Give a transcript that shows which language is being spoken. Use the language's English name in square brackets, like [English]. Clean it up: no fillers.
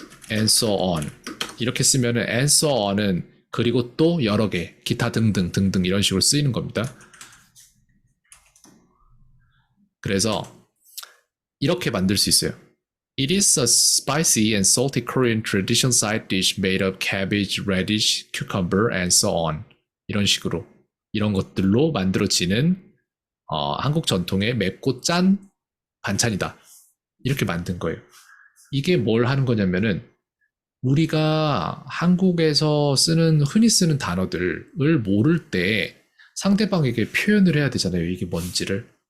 [English] and so on. [Korean] 이렇게 쓰면은 and so on은 그리고 또 여러 개, 기타 등등 이런 식으로 쓰이는 겁니다. 그래서 이렇게 만들 수 있어요. [English] It is a spicy and salty Korean traditional side dish made of cabbage, radish, cucumber, and so on. [Korean] 이런 식으로 이런 것들로 만들어지는 한국 전통의 맵고 짠 반찬이다. 이렇게 만든 거예요. 이게 뭘 하는 거냐면은 우리가 한국에서 흔히 쓰는 단어들을 모를 때 상대방에게 표현을 해야 되잖아요. 이게 뭔지를.